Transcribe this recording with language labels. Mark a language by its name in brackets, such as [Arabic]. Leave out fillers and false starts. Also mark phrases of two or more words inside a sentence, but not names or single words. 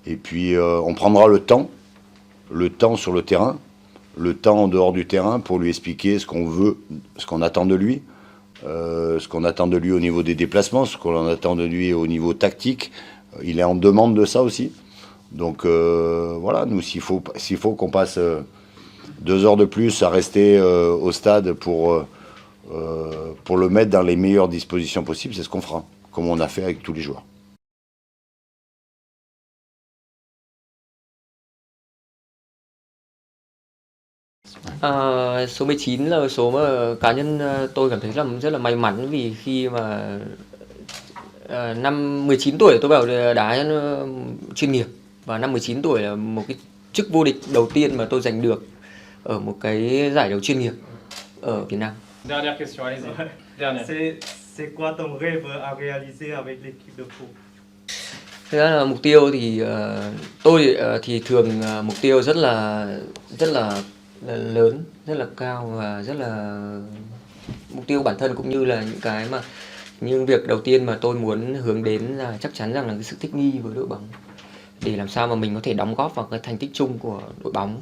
[French] Et puis on prendra le temps sur le terrain, le temps en dehors du terrain pour lui expliquer ce qu'on veut, ce qu'on attend de lui, ce qu'on attend de lui au niveau des déplacements, ce qu'on attend de lui au niveau tactique. Il est en demande de ça aussi. Donc voilà, nous s'il faut qu'on passe 2 heures de plus à rester au stade pour le mettre dans les meilleures dispositions possibles, c'est ce qu'on fera, comme on a fait avec tous les joueurs. [Vietnamese] Số 19 là số mà cá nhân tôi cảm thấy là rất là may mắn vì khi mà năm 19 tuổi tôi vào đá chuyên nghiệp và năm 19 tuổi là một cái chức vô địch đầu tiên mà tôi giành được ở một cái giải đấu chuyên nghiệp ở Việt Nam. [French] Dernière question, allez-y. Dernière. C'est quoi ton rêve à réaliser avec l'équipe de Pau? [Vietnamese] Thực ra là mục tiêu thì tôi thì thường mục tiêu rất là lớn, rất là cao và rất là mục tiêu bản thân cũng như là những cái mà nhưng việc đầu tiên mà tôi muốn hướng đến là chắc chắn rằng là cái sự thích nghi với đội bóng để làm sao mà mình có thể đóng góp vào cái thành tích chung của đội bóng.